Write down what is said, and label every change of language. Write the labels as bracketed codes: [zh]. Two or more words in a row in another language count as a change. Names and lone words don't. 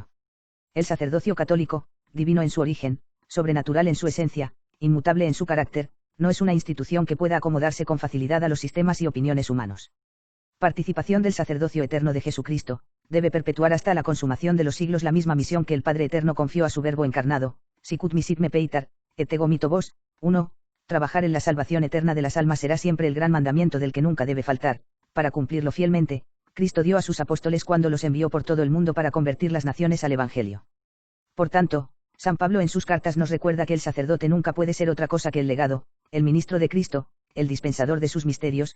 [es] El sacerdocio católico, divino en su origen, sobrenatural en su esencia, inmutable en su carácter, no es una institución que pueda acomodarse con facilidad a los sistemas y opiniones humanos. Participación del sacerdocio eterno de Jesucristo, debe perpetuar hasta la consumación de los siglos la misma misión que el Padre Eterno confió a su Verbo encarnado, [la] sicut misit me peitar, et ego mito vos. [es] 1. Trabajar en la salvación eterna de las almas será siempre el gran mandamiento del que nunca debe faltar. Para cumplirlo fielmente, Cristo dio a sus apóstoles cuando los envió por todo el mundo para convertir las naciones al Evangelio. Por tanto, San Pablo en sus cartas nos recuerda que el sacerdote nunca puede ser otra cosa que el legado, el ministro de Cristo, el dispensador de sus misterios.